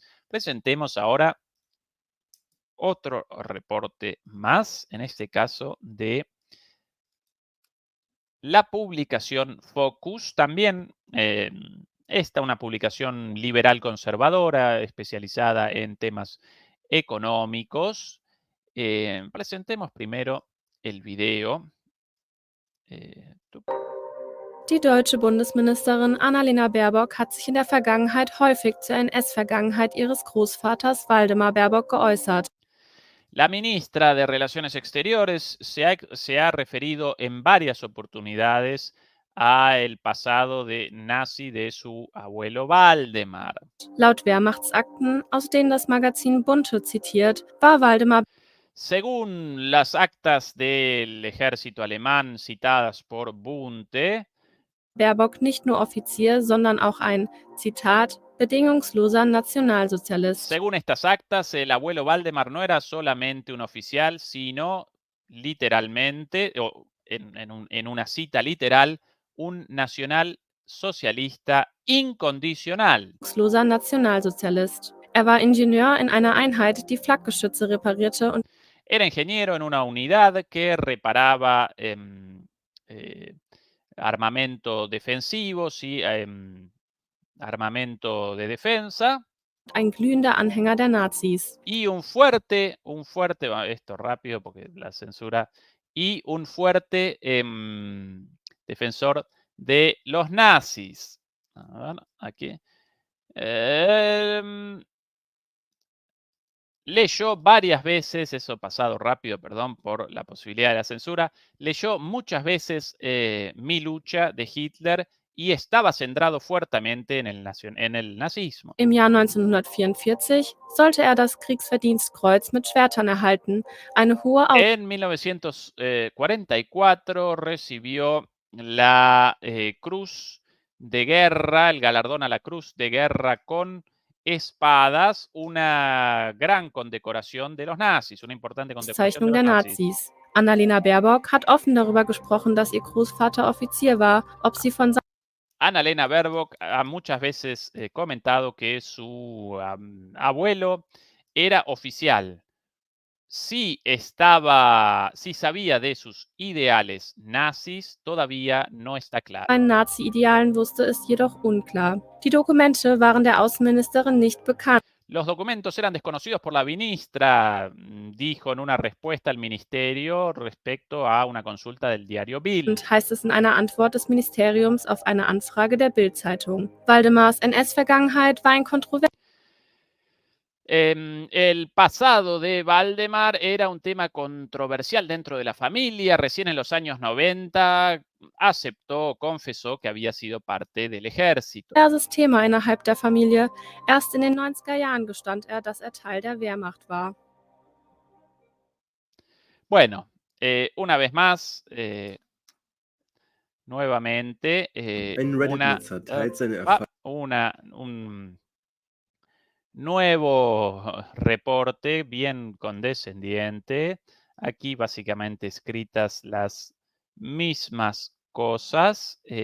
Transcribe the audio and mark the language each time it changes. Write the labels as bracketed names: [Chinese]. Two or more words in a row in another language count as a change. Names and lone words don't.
[Spanish] Presentemos ahora otro reporte más, en este caso de la publicación Focus, también esta una publicación liberal conservadora, especializada en temas económicos. Presentemos primero el video. [German] Die deutsche Bundesministerin Annalena Baerbock hat sich in der Vergangenheit häufig zur NS-Vergangenheit ihres Großvaters Waldemar Baerbock geäußert. [Spanish] La ministra de Relaciones Exteriores se ha referido en varias oportunidades al pasado de nazi de su abuelo Waldemar. [German] Laut Wehrmachtsakten, aus denen das Magazin Bunte zitiert, war Waldemar [Spanish] Según las actas del ejército alemán citadas por Bunte, [German] Baerbock nicht nur Offizier, sondern auch ein, Zitat, bedingungsloser Nationalsozialist. [Spanish] según estas actas, el abuelo Waldemar no era solamente un oficial, sino literalmente, o en una cita literal, un nacional socialista incondicional. [German] Bedingungsloser Nationalsozialist. Er war Ingenieur in einer Einheit, die Flakgeschütze reparierte und [Spanish] Era ingeniero en una unidad que reparaba armamento defensivo, sí, armamento de defensa. [German] ein glühender Anhänger der Nazis. [Spanish] Y esto rápido porque la censura, y un fuerte defensor de los nazis. A ver, aquí. Leyó varias veces, eso pasado rápido, perdón por la posibilidad de la censura, leyó muchas veces Mi lucha de Hitler y estaba centrado fuertemente en el nazismo. [German] Im Jahr 1944 sollte er das Kriegsverdienstkreuz mit Schwertern erhalten, eine hohe [Spanish] En 1944 recibió la Cruz de Guerra, el galardón a la Cruz de Guerra con espadas, una gran condecoración de los nazis, una importante condecoración de [German] Auszeichnung [Spanish] los [German] der [Spanish] nazis. [German] Nazis. Annalena Baerbock hat offen darüber gesprochen, dass ihr Großvater Offizier war, ob sie von [Spanish] Annalena Baerbock ha muchas veces comentado que su abuelo era oficial. Si sabía de sus ideales nazis, todavía no está claro. [German] seinen Nazi-Idealen wusste, ist jedoch unklar. Die Dokumente waren der Außenministerin nicht bekannt. [Spanish] Los documentos eran desconocidos por la ministra, dijo en una respuesta al ministerio respecto a una consulta del diario Bild. [German] Und heißt es in einer Antwort des Ministeriums auf eine Anfrage der Bild-Zeitung. Waldemars NS-Vergangenheit war ein kontroverses [Spanish] El pasado de Waldemar era un tema controversial dentro de la familia. Recién en los años 90 aceptó, confesó que había sido parte del ejército. [German] Thema innerhalb der Familie. Erst in den 90er Jahren gestand er, dass er Teil der Wehrmacht war. [Spanish] Bueno, una vez más, nuevamente, un nuevo reporte bien condescendiente Aquí básicamente escritas las mismas cosas.